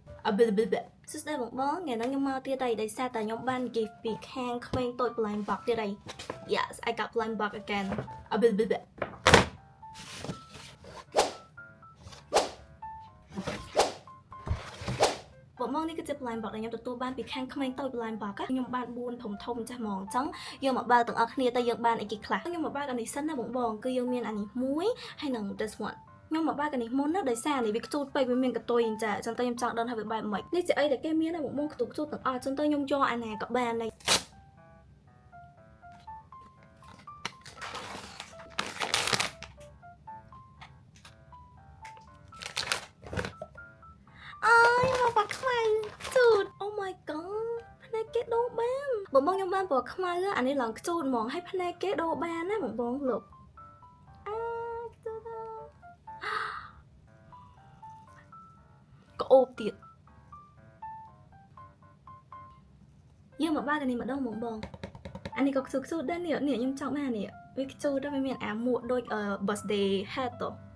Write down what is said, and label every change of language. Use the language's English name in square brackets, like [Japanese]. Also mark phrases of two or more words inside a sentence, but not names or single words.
[Khmer] សួស្តីបងបងថ្ងៃនេះខ្ញុំមកទៀតហើយដោយសារតែខ្ញុំបាន gift ពីខាងក្មេងតូច [English] blind box [Khmer] ទៀតហើយ [English] Yes I got blind box again [Khmer] បងនេះគឺជា [English] blind box [Khmer] ដែលខ្ញុំទទួលបានពីខាងក្មេងតូច [English] blind box [Khmer] ខ្ញុំបាន4ធំចាស់ហ្មងអញ្ចឹងយើងមកបើកទាំងអស់គ្នាទៅយើងបានអីគេខ្លះខ្ញុំមកបើកអានេះសិនណាបងគឺយើងមានអានេះមួយហើយនឹង [English] this one [Khmer] ខ្ញុំមកបើកអានេះមុនណាដោយសារនេះវាខ្ទូតពេកវាមានកតុយអញ្ចឹងតែខ្ញុំចង់ដឹងថាវាបែបម៉េចនេះជាអីដែលគេមានណាបងខ្ទូតទាំងអស់អញ្ចឹងទៅខ្ញុំយកអាណាក៏បានដែរ អើយមកបាក់ខ្មៅជូត [English] Oh my god [Khmer] ផ្នែកគេដូរបានបងខ្ញុំបានពណ៌ខ្មៅអានេះឡើងខ្ជូតហ្មងហើយផ្នែកគេដូរបានណាបងលោក អូបទៀតយើងមកបើកអានេះម្ដងបងអានេះក៏ខ្ជូតដែរនេះខ្ញុំចង់បាននេះវាខ្ជូតដែរវាមានអាមួកដូច [English] birthday hat [Khmer] ទៅ